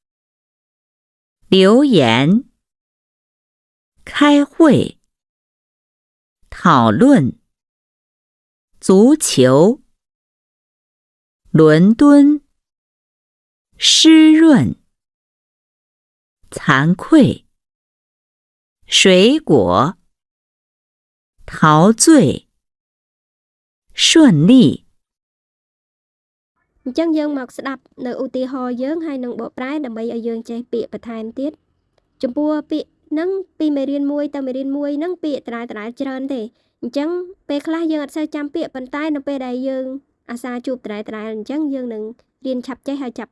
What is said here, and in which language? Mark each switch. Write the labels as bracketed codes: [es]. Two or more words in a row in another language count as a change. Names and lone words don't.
[zh] 留言，开会，讨论，足球，伦敦，湿润，惭愧，水果，陶醉，顺利。 [km] អញ្ចឹងយើងមកស្ដាប់នៅឧទាហរណ៍យើងហើយនឹងបកប្រែដើម្បីឲ្យយើងចេះពាក្យបន្ថែមទៀតចំពោះពាក្យហ្នឹងពីមេរៀន1ទៅមេរៀន1ហ្នឹងពាក្យតើ ច្រើនទេអញ្ចឹងពេលខ្លះយើងអត់សូវចាំពាក្យប៉ុន្តែនៅពេលដែលយើងអាសាជួបតើអញ្ចឹងយើងនឹងរៀនឆាប់ចេះហើយចាប់